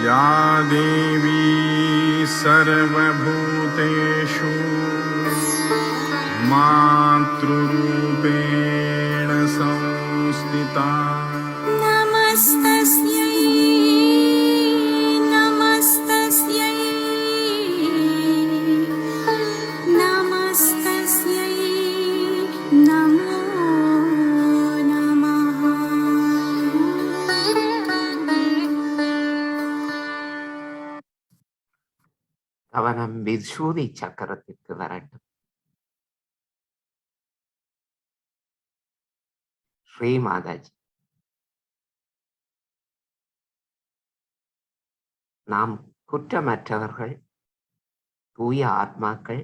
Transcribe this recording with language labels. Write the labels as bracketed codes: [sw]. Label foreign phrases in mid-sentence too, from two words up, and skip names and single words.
[sa] या देवी सर्वभूतेषु मातृरूपेण संस्थिता नमस्तस्यै नमस्तस्यै नमस्तस्यै नमो नमः। [ta] கவனம் விசுதி சக்கரத்திற்கு வரட்டும். ஸ்ரீ மாதாஜி, நாம் குற்றமற்றவர்கள், தூய ஆத்மாக்கள்.